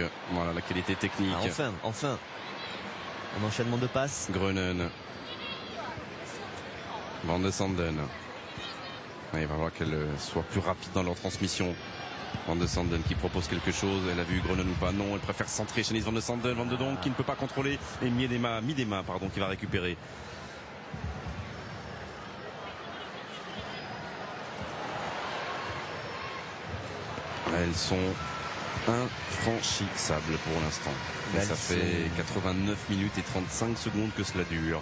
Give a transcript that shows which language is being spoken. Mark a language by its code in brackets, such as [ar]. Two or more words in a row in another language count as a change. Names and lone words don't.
[fr] Voilà la qualité technique. Ah, enfin, un enchaînement de passes. Grönen, Van de Sanden. Il va falloir qu'elle soit plus rapide dans leur transmission. Van de Sanden qui propose quelque chose. Elle a vu Grönen ou pas? Non, elle préfère centrer chez Van de Sanden. Van de Donk qui ne peut pas contrôler. Et Midema qui va récupérer. Elles sont infranchissables pour l'instant. Ça fait 89 minutes et 35 secondes que cela dure.